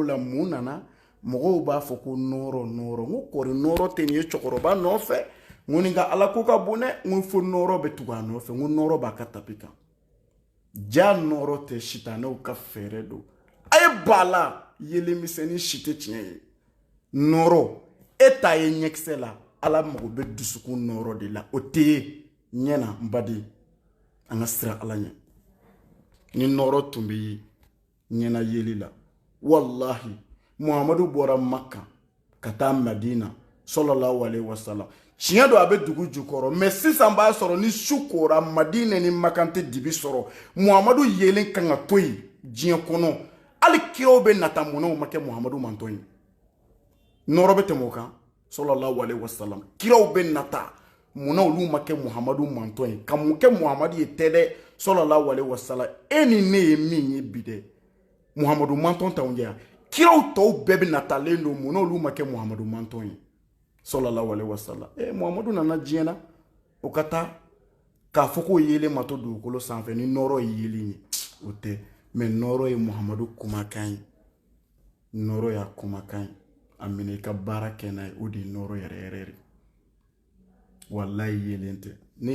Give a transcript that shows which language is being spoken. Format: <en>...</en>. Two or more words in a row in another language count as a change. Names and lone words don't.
<bm>la mun nana mɔgɔw b'a fɔ ko nɔɔrɔ n ko kɔri nɔɔrɔ tɛ nin ye cɛkɔrɔba nɔfɛ n ko nin ka ala ko ka bon dɛ n ko fo nɔɔrɔ bɛ tugu a nɔfɛ n ko nɔɔrɔ b'a ka tapi kan ja nɔɔrɔ tɛ sitanɛw ka fɛɛrɛ don a ye ba la yelen misɛnnin si tɛ tiɲɛ ye nɔɔrɔ e t'a ye ɲɛkisɛ la ala mago bɛ dusukun nɔɔrɔ de la o tɛ ye ɲɛ na n baden an ka siran ala ɲɛ ni nɔɔrɔ tun bɛ ye ɲɛna yeli la wallahi muhamadu bɔra Makka ka taa Madina</bm> <ar>صلى الله عليه وسلم</ar> <bm>tiɲɛ don a bɛ dugu jukɔrɔ mais sisan b'a sɔrɔ ni su kora Madina ni Makka tɛ dibi sɔrɔ muhamadu yelen kan ka to yen diɲɛ kɔnɔ hali kiraw bɛ nata munnaw ma kɛ muhamadu man to yen nɔrɔ bɛ tɛmɛ o kan</bm> <ar>صلى الله عليه وسلم</ar> <bm>kiraw bɛ nata munna olu ma kɛ muhamadu man to yen ka mun kɛ muhamadu ye tɛ dɛ</bm> <ar>صلى الله عليه وسلم</ar> <bm>e ni ne ye min ye bi dɛ muhamadu man to t'anw jɛ kiraw tɔw bɛɛ bɛ natalen don munna olu ma kɛ muhamadu man to yen</bm> <ar>صلى الله عليه وسلم</ar> <bm>muhamadu nana diɲɛ na o ka taa k'a fɔ k'o yelen ma to dugukolo sanfɛ ni nɔrɔ ye yelen ye o tɛ mais nɔrɔ ye muhamadu kumakan ye nɔrɔ y'a kumakan ye a minɛ i ka baara kɛ n'a ye o de ye nɔrɔ yɛrɛ yɛrɛ de wallahi yelen tɛ ne ye</bm>